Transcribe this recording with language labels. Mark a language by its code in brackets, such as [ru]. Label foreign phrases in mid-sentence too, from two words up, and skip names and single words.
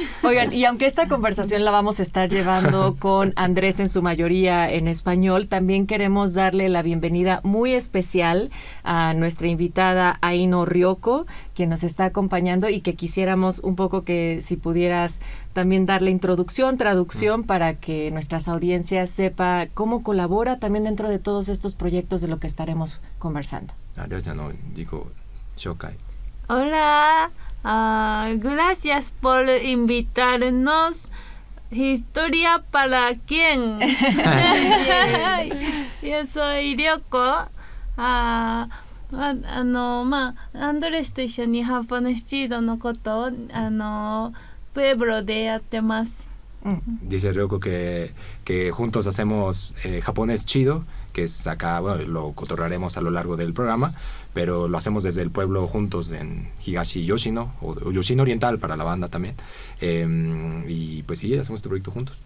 [es] Oigan, y aunque esta conversación la vamos a estar llevando con Andrés en su mayoría en español, también queremos darle la bienvenida muy especial a nuestra invitada Aino Ryoko, quien nos está acompañando y que quisiéramos un poco que si pudieras también darle introducción, traducción para que nuestras audiencias sepa cómo colabora también dentro de todos estos proyectos de lo que estaremos conversando. Hola, gracias por invitarnos. ¿Historia para quién? Yo soy Ryoko. [ja] アンドレスと一緒に [es] japonés chido [ja] のことをプエブロでやってます。 [es] Dice Ryoko que juntos hacemos japonés chido, que es acá, bueno, lo cotorraremos a lo largo del programa, pero lo hacemos desde el pueblo juntos en Higashi Yoshino, o Yoshino Oriental para la banda también. Y pues sí, hacemos este proyecto juntos.